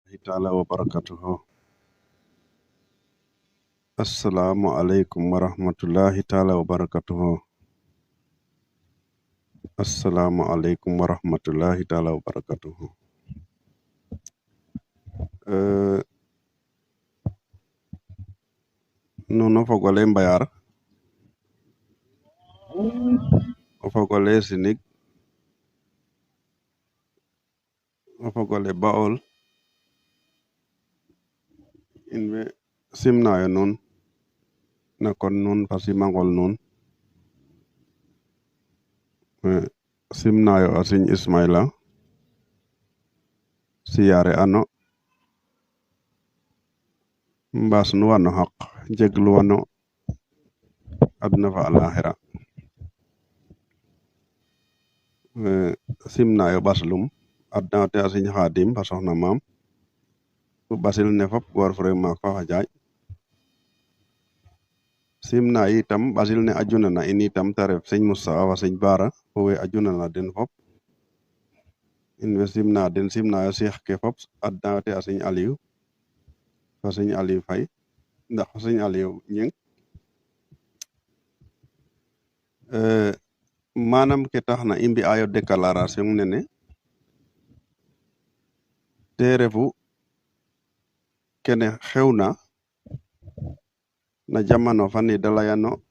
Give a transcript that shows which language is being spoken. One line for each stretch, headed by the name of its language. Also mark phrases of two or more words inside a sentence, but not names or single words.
Arabic: تعالى وبركاته. السلام عليكم ورحمة الله تعالى وبركاته. السلام عليكم ورحمة الله تعالى وبركاته.
Serer: Nuno fogole mbayar o fogole sinig o fogole baol in way simnayo nuun na kon nuun fa simangol nuun simnayo a Serigne Ismaila siyaare ano mbaas nu wano xaq jeglu wano adna fa alaxira simnayo ɓaslum adna te a Serigne Khadim fa soxna maam fu ɓasil ne fop goor fo rew maak fa xajaaj simna itam ɓasil ne ajuna na in itam te ref Serigne Moustapha fa Serigne Bara fo we ajuna na den fop in way simna den simnayo cheikh ke fop adna te a Serigne Aliou fa Serigne Aliou Faye ndax fa Serigne Aliou Ñing manam ke taxna i mbi'ayo déclaration nene te refu kene xewna na jamano fane de layano